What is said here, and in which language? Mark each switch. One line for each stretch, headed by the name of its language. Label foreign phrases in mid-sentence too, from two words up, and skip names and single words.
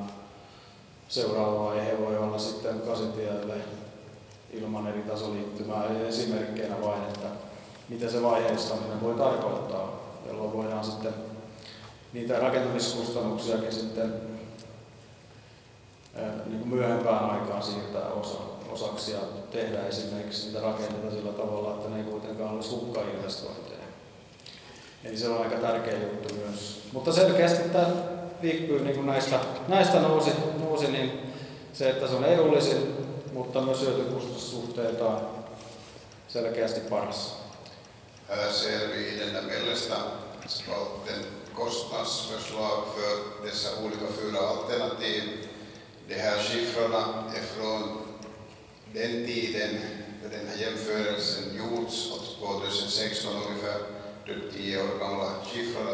Finnish: Seuraava vaihe voi olla sitten Kasitielle ilman eri tasoliittymää ja esimerkkeinä vain, että mitä se vaiheistaminen voi tarkoittaa, jolloin voidaan sitten niitä rakentamiskustannuksiakin sitten niin kuin myöhempään aikaan siirtää osaksi ja tehdä esimerkiksi niitä rakenteita sillä tavalla, että ne ei kuitenkaan olisi hukkainvestointeja. Eli se on aika tärkeä juttu myös. Mutta selkeästi tämä Viikpyy niin näistä nousi niin se, että se on edullisin, mutta myös hyötykustannussuhteiltaan selkeästi paras.
Swedish: Här ser vi i denna mellersta spalten kostnadsförslag för dessa olika 4 alternativ. De här siffrorna är från den tiden då den här jämförelsen gjorts, 2016 ungefär, drygt 10 år gamla siffror.